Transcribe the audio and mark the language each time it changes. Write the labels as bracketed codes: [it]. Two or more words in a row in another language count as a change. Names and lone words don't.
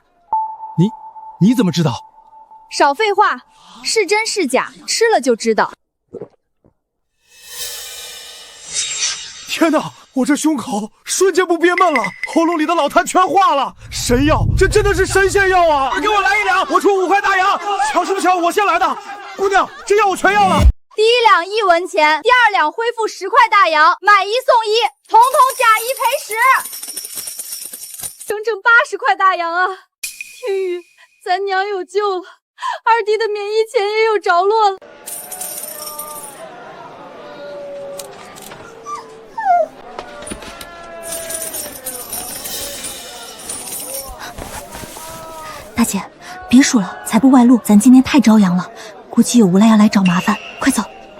[zh] 你怎麼知道？少廢話，是真是假，吃了就知道。天哪！我這胸口瞬間不憋悶了，喉嚨裡的老痰全化了。神藥，這真的是神仙藥啊！給我來1兩，我出5塊大洋。巧是不巧，我先來的。姑娘，這藥我全要了。第1兩1文錢，第2兩恢復10塊大洋，買1送1，統統假1賠10，整整80塊大洋啊！青羽，咱娘有救了，二弟的免疫钱也有着落了。大姐，别数了，财不外露，咱今天太招摇了，估计有无赖要来找麻烦，快走。